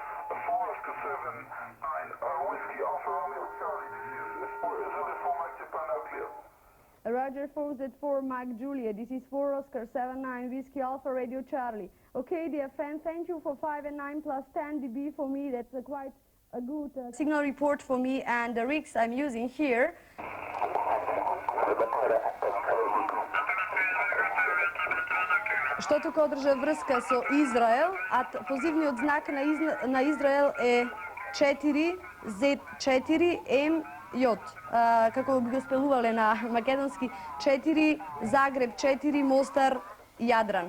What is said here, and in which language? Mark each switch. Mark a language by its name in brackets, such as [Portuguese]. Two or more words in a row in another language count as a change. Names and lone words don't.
[English] 4-7-9, Whiskey Alpha Romeo Charlie, this is Reserve for Mike Japan out clear. Roger 4Z4 Mike Julia, this is 4 Oscar 79 Whiskey Alpha Radio Charlie. Okay, dear friend, thank you for 5 and 9 plus 10 dB for me. That's quite a good signal report for me, and the rigs I'm using here. [Macedonian] Што тука одржа врска со Израел, а позивниот знак на Израел е 4Z4MJ. Како би го спелувале на македонски 4 Загреб, 4 Мостар, Јадран.